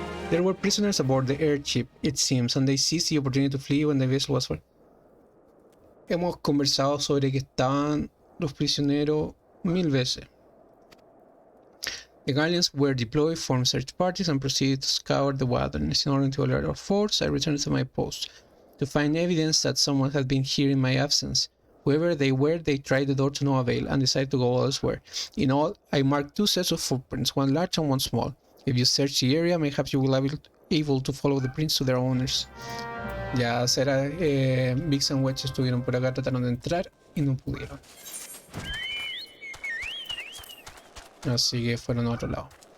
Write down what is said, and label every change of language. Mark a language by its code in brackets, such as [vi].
[en] There were prisoners aboard the airship, it seems, and they seized the opportunity to flee when the vessel was full. [es] Hemos conversado sobre que estaban los prisioneros 1000 veces. [en] The Guardians were deployed, formed search parties, and proceeded to scour the wilderness. In order to alert our force, I returned to my post to find evidence that someone had been here in my absence. Whoever they were, they tried the door to no avail and decided to go elsewhere. In all, I marked 2 sets of footprints, one large and one small. If you search the area, mayhaps you will be able to follow the prints to their owners. [es] Ya será, Biggs and Wedge estuvieron por acá, trataron de entrar y no pudieron. Así que fueron a otro lado.